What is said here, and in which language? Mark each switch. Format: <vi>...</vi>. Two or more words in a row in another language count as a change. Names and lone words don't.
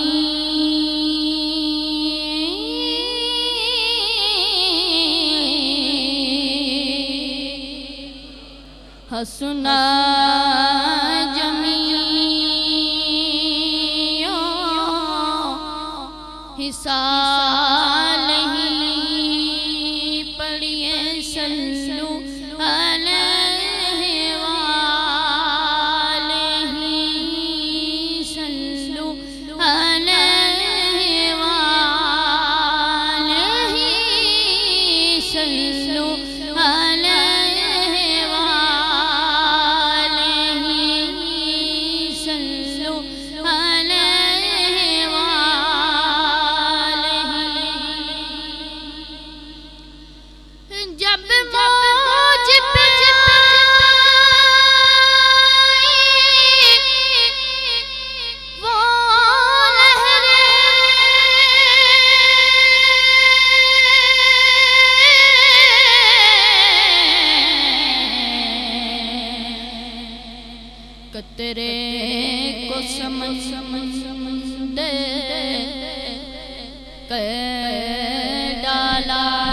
<ar>حسنت جميع خصاله.</ar> <ur>پڑھیے</ur> <ar>صلوا عليه وآله، صلوا عليه وآله، صلوا عليه وآله، صلوا عليه وآله.</ar> <ur>جب موج پہ وہ لہریں، قطرے کو سمندر کر ڈالا,</ur>